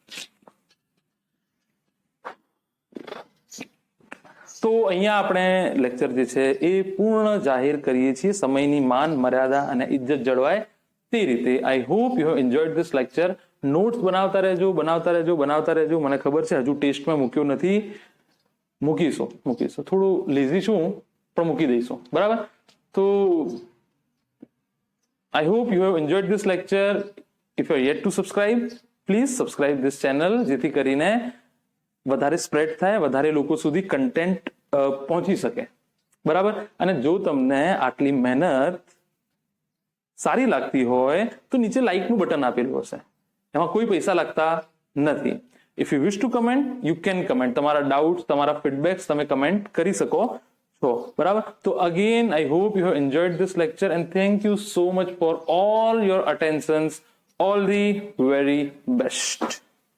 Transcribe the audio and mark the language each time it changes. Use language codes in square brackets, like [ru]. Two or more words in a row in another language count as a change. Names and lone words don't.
[gu] તો અહીંયા આપણે લેક્ચર જે છે એ પૂર્ણ જાહેર કરીએ છીએ. સમયની માન મર્યાદા અને ઇજ્જત જળવાય તે રીતે. [en] I hope you have enjoyed this lecture. [gu] નોટ્સ બનાવતા રહેજો. મને ખબર છે હજુ ટેસ્ટમાં મૂક્યો નથી, મૂકીશું. થોડું લેઝી છું પણ મૂકી દઈશું. બરાબર? [en] તો I hope you have enjoyed this lecture. If you are yet to subscribe, please subscribe this channel [gu] જેથી કરીને વધારે સ્પ્રેડ થાય, વધારે લોકો સુધી કન્ટેન્ટ પહોંચી શકે. બરાબર? અને જો તમને આટલી મહેનત સારી લાગતી હોય તો નીચે લાઇકનું બટન આપેલું હશે, એમાં કોઈ પૈસા લાગતા નથી. [en] If you wish to comment, you can comment. [gu] તમારા ડાઉટ્સ, તમારા ફીડબેક્સ તમે કમેન્ટ કરી શકો. બરાબર? [en] તો again I hope you have enjoyed this lecture and thank you so much for all your attentions. All the very best.